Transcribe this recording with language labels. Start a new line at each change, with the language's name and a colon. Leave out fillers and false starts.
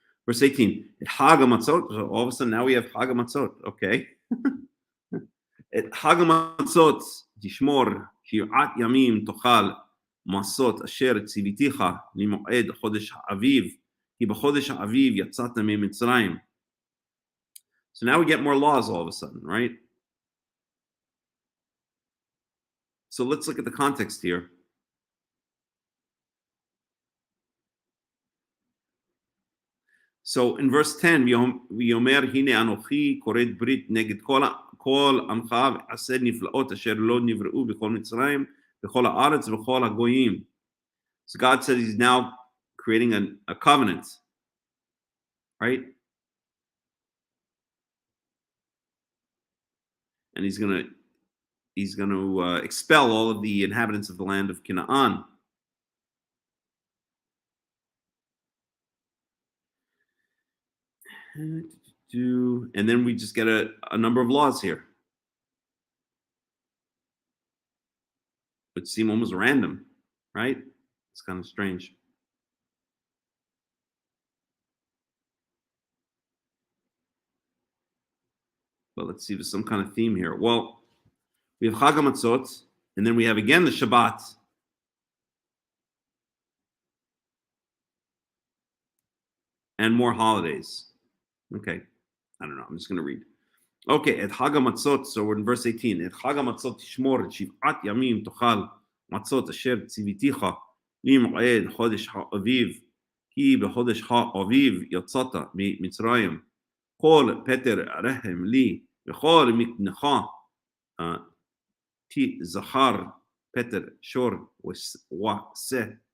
English: Verse 18, at Chag HaMatzot, so all of a sudden now we have Chag HaMatzot, okay.
Hebrew: At Chag HaMatzot, תשמור שבעת ימים תאכל מעשות אשר ציוויתיך למועד חודש האביב, כי בחודש האביב יצאת ממצרים.
English: So now we get more laws all of a sudden, right? So let's look at the context here. So in verse 10,
Hebrew: ויאמר הנה אנוכי כורת ברית נגד כל עמך ועשה נפלאות אשר לא נבראו בכל מצרים בכל הארץ ובכל הגויים.
English: So God said he's now creating a covenant, right? And he's going to expel all of the inhabitants of the land of Canaan. And then we just get a number of laws here, which seem almost random, right? It's kind of strange. But let's see if there's some kind of theme here. Well, we have Chag HaMatzot, and then we have again the Shabbat. And more holidays. Okay, I don't know, I'm just going to read. Okay, at Chag HaMatzot, so we're in verse 18.
Hebrew: At Chag HaMatzot תשמור שבעת ימים תאכל מצות אשר ציוויתיך למועד חודש האביב, כי בחודש האביב יצאת ממצרים. כל פטר רחם לי וכל מקנך תזכר פטר שור ועשה.